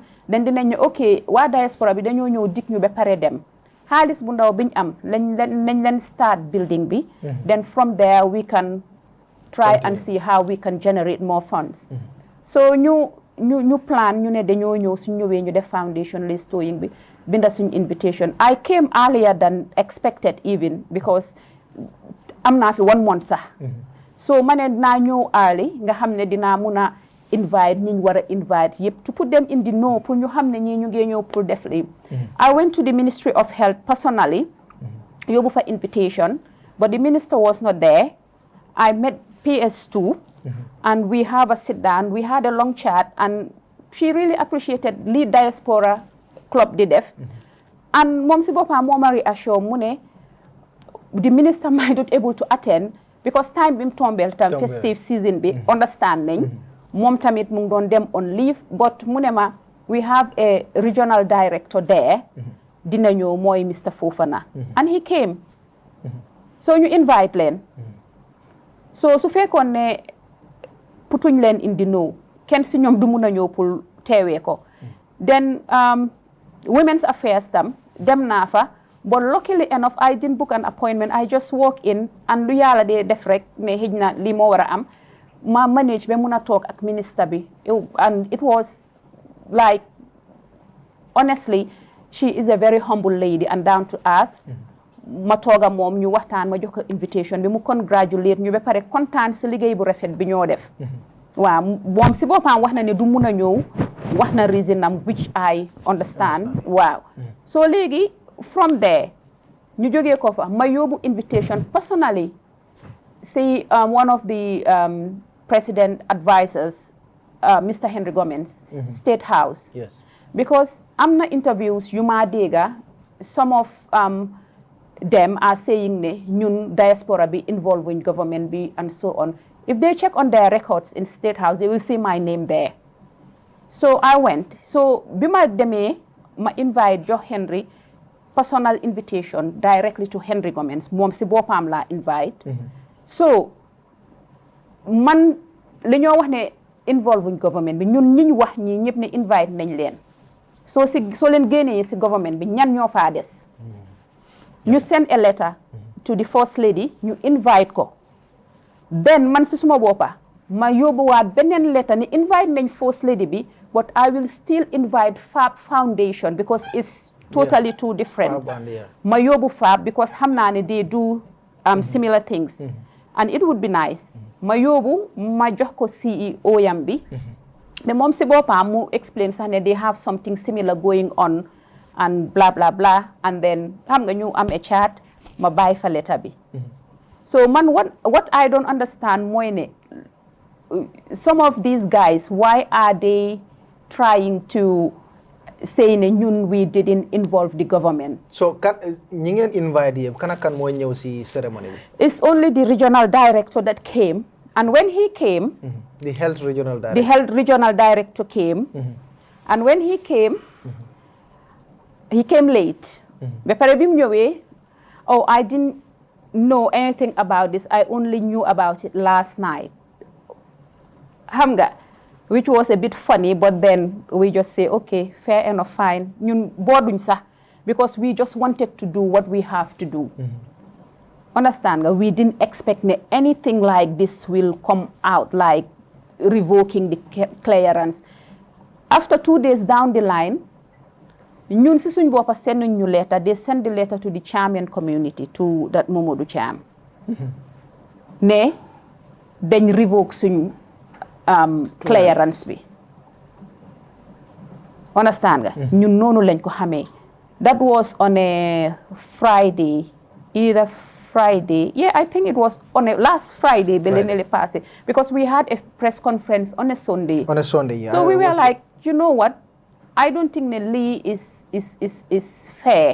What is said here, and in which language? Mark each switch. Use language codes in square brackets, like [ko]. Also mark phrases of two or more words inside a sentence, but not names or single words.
[wo] dañ dinañ ne ok waa diaspora bi dañoo ñëw dig ñu ba pare dem xaalis bu ndaw biñ am lañ leen [en] start building [wo] bi [en] then from there we can try and see how we can generate more funds [wo] so ñu plan ñu ne dañoo ñëw suñ ñëwee ñu def foundation list towing bi binda suñ invitation [en] I came earlier than expected even because [wo] am naa fi 1 month sax so ma ne dinaa ñëw early nga xam ne dinaa mun a invite ñi ñu war a invite yëpp [en] to put them in the know [wo] pour ñu xam ne ñii ñu ngi ñëw pour def lii [en] I went to the Ministry of Health personally [wo] yóbbu fa [en] invitation but the minister was not there I met PS2 and we have a sit down we had a long chat and she really appreciated lii diaspora club di def and [wo] moom si boppam moo ma [en] reassure mu ne the minister might not able to attend because time [wo] bi mu tombeel tam [en] festive season [wo] bi understand nañ moom tamit mu ngi doon dem [en] on leave [wo] but mu ne ma [en] we have a regional director there [wo] dina ñëw mooy [en] Mr Fofana and he came [wo] so ñu invite leen so su fekkoon ne putuñ leen [en] in the know [wo] kenn si ñoom du mun a ñëw pour teewee ko [en] then women's affairs [wo] tam dem naa fa [en] but luckily enough I didn't book an appointment I just walk [wo] in and lu yàlla dee def rek ne xëj na lii moo war a am ma manage ba mun a toog ak ministre bi [en] and it was like honestly she is a very humble lady and down to earth [wo] ma tooga moom ñu waxtaan ma jox ko invitation bi mu congratulate ñu ba pare kontaan si liggéey bu rafet bi ñoo def waaw moom si boppam wax na ne du mun a ñëw wax na reason am [en] which I understand [wo] waaw so léegi [en] from there [wo] ñu jógee ko fa ma yóbbu invitation personally [en] see one of the president advisors [wo] Mr Henry Gomez State House because am na interviews yu ma dégga [en] some of them are saying [wo] ne ñun diaspora bi [en] involved in government bi and so on if they check on their records in State House they will see my name there so I went [wo] so bi ma demee ma invite jox [en] Henry personal invitation directly to Henry Gomez [wo] moom si boppam la invite so man li ñoo wax ne [en] involve in government [wo] bi ñun ñi ñu wax ñi ñëpp ne invite nañ leen soo leen génnee si government bi ñan ñoo faa des ñu [en] send a letter to the first [wo] lady ñu invite ko then man si suma boppa ma yóbbuwaat beneen letter ni invite nañ first lady bi [en] but I will still invite FAB Foundation because it's totally two different [wo] ma yóbbu [en] FAB because [wo] xam naa ne [en] they do similar things and it would be nice ma [wo] yóbbu ma jox ko CEO yam bi mais moom si boppam mu explain sax ne [en] they have something similar going on and blah blah blah and then [wo] xam nga ñu am [en] a chat [wo] ma bàyyi fa letter bi so man [en] what I don't understand [wo] mooy ne [en] some of these guys why are they trying to say [wo] ne ñun [en] we didn't involve the government [wo] so kan ñi ngeen invite yëpp kan ak kan mooy ñëw si ceremony bi [en] it's only the regional director that came and when he came the health regional director came and when he came late [wo] ba pare bi mu ñëwee [en] oh I didn't know anything about this I only knew about it last night [wo] xam nga [en] which was a bit funny but then we just say okay fair enough fine [wo] ñun booduñ sax [en] because we just wanted to do what we have to do understand nga we didn't expect ne anything like this will come out like revoking the clearance after 2 days down the line [wo] ñun si suñ boppa send ñu [en] letter they send the letter to the Champion community to that Momodou Cham [wo] ne dañ [en] revoke [wo] suñ clearance bi [en] understand [wo] nga ñun noonu lañ ko xamee [en] that was on a Friday I think it was on a last Friday belenele passé because we had a press conference on a Sunday yeah. So we were like you know what I don't think the Lee is fair.